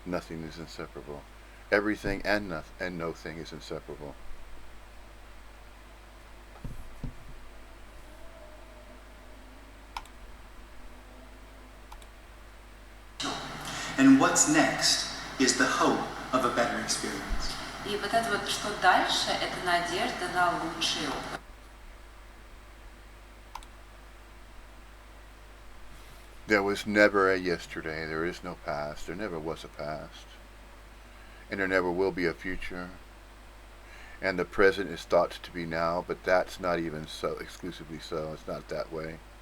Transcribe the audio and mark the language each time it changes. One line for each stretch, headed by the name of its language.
English: Nothing is inseparable. Everything and no thing is inseparable. And what's next is the hope of a better experience.
Russian: И вот это вот, что дальше, это надежда на лучший опыт.
English: There was never a yesterday, there is no past, there never was a past, and there never will be a future. And the present is thought to be now, but that's not even so exclusively so. It's not that way.